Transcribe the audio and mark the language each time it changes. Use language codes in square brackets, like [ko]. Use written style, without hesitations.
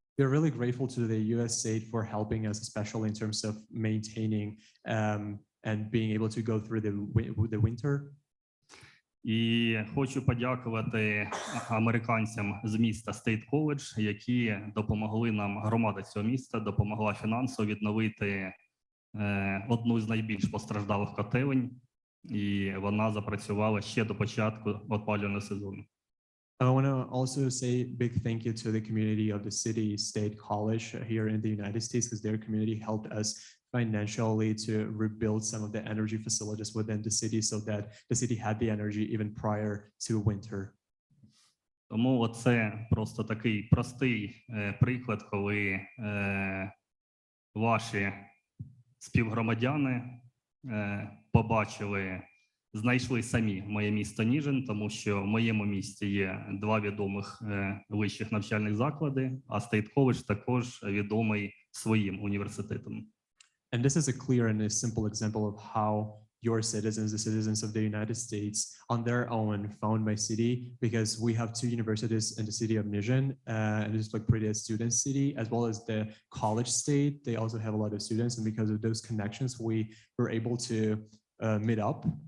[en] We're really grateful to the USAID for helping us, especially in terms of maintaining and being able to go through the winter. [uk] І хочу подякувати американцям з міста State College, які допомогли нам, громада цього міста допомогла фінансово відновити одну з найбільш постраждалих котелень, і вона запрацювала ще до початку опалювального сезону. [en] I want to also say big thank you to the community of the city State College here in the United States, because their community helped us financially to rebuild some of the energy facilities within the city so that the city had the energy even prior to winter. [uk] Тому це просто такий простий приклад, коли ваші співгромадяни побачили, знайшли самі моє місто Ніжин, тому що в моєму місті є 2 відомих вищих навчальних заклади, а State College також відомий своїм університетом. [en] And this is a clear and a simple example of how your citizens, the citizens of the United States, on their own found my city, because we have 2 universities in the city of Nizhyn, and it's like pretty a student city, as well as the college state. They also have a lot of students, and because of those connections, we were able to meet up.